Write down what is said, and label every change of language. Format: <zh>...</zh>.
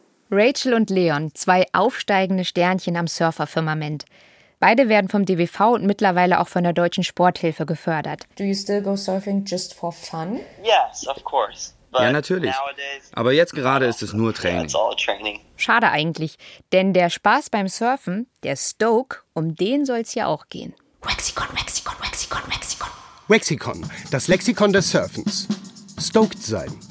<de>Rachel und Leon, zwei aufsteigende Sternchen am Surferfirmament. Beide werden vom DWV und mittlerweile auch von der Deutschen Sporthilfe gefördert.</de> <en>Do you still go surfing just for fun? Yes, of course.</en> <de>Ja, natürlich. Aber jetzt gerade ist es nur Training. Schade eigentlich, denn der Spaß beim Surfen, der Stoke, um den soll es ja auch gehen. Wexikon, Wexikon, Wexikon, Wexikon. Wexikon, das Lexikon des Surfens. Stoked sein.</de>